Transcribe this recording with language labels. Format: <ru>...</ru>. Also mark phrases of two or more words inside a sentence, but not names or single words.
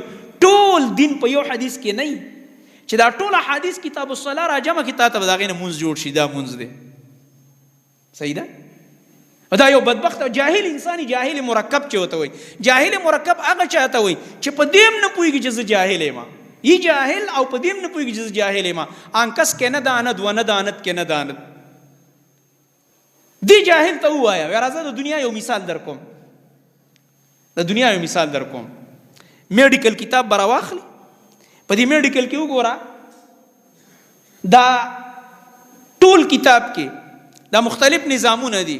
<ps>ټول دین په یو حدیث کې نه وي چې دا ټول حدیث کتاب الصلاة راجمع کړي، تا ته به د هغې نه مونځ جوړ شي، دا مونځ دی. صحیح ده؟ دا یو بدبخت جاهل انسانی جاهل مرکب چې ورته وایي. جاهل مرکب هغه چاته وایي چې په دې هم نه پوهېږي چې زه جاهل یم. ای جاهل او په دې هم نه پوهېږي چې زه جاهل یم.</ps> <fa>آنکس کې نه داند و نه داند کې نه داند.</fa> <ps>دی جاهل ته ووایه یاره زه د دنیا یو مثال در کوم، د دنیا یو مثال در کوم. میډیکل کتاب به راواخلي، په دې میډیکل کې وګوره دا ټول کتاب کې دا مختلف نظامونه دي.</ps>